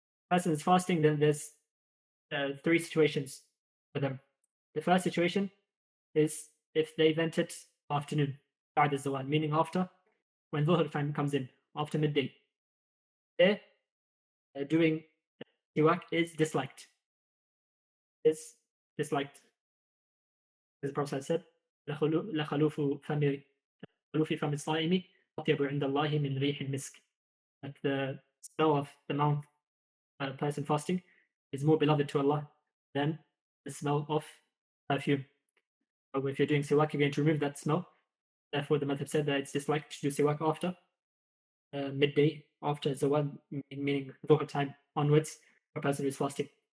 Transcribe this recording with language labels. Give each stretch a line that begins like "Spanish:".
English: Person is fasting, then there's 3 situations for them. The first situation is if they've entered afternoon, بعد الزوال, meaning after, when dhuhr time comes in, after midday. There, doing siwak is disliked. Is disliked.
Arabic: As the Prophet said, لَخَلُوفُ فَمِ الصَّائِمِ أَطْيَبُ عِنْدَ اللَّهِ مِنْ رِيحِ الْمِسْكِ.
English: That the smell of the mouth person fasting is more beloved to Allah than the smell of perfume. So if you're doing siwak, you're going to remove that smell. Therefore, the madhab said that it's disliked to do siwak after midday, after zawal, meaning dhuhr time onwards, for a person who is fasting.